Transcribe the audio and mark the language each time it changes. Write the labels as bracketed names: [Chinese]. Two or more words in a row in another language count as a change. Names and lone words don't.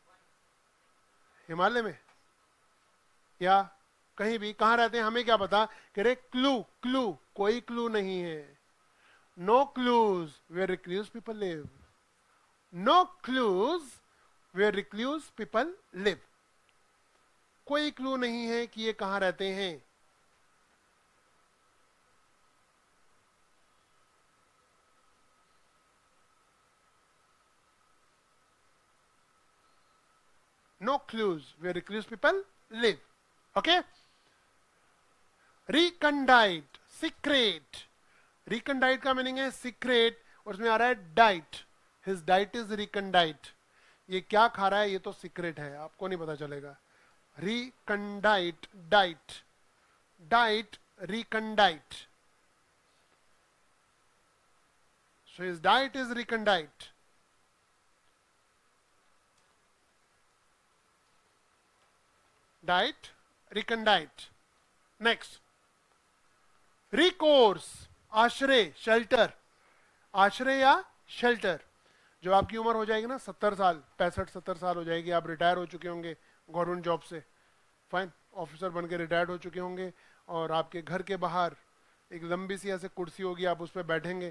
[Hindi] हिमालय में या कहीं भी, कहां रहते हैं हमें क्या पता। कह रहे क्लू, क्लू, कोई क्लू नहीं है। [English] no clues where recluse people live. no clues where recluse people live. [Hindi] कोई क्लू नहीं है कि ये कहां रहते हैं। [English] No clues where recluse people live. Okay? Recondite, secret. [Hindi] Recondite का मीनिंग है सीक्रेट, और उसमें आ रहा है डाइट। [English] His diet is recondite. [Hindi] ये क्या खा रहा है ये तो सीक्रेट है, आपको नहीं पता चलेगा। [English] Recondite, diet, diet, recondite. So his diet is recondite. Diet, recondite. Next, recourse, [Hindi] आश्रय, शेल्टर। आश्रय या शेल्टर। जब आपकी उम्र हो जाएगी ना 70 साल, 65-70 साल हो जाएगी, आप रिटायर हो चुके होंगे [English] government job [Hindi] से, फाइन, ऑफिसर बन के रिटायर्ड हो चुके होंगे, और आपके घर के बाहर एक लंबी सी ऐसे कुर्सी होगी, आप उस पर बैठेंगे।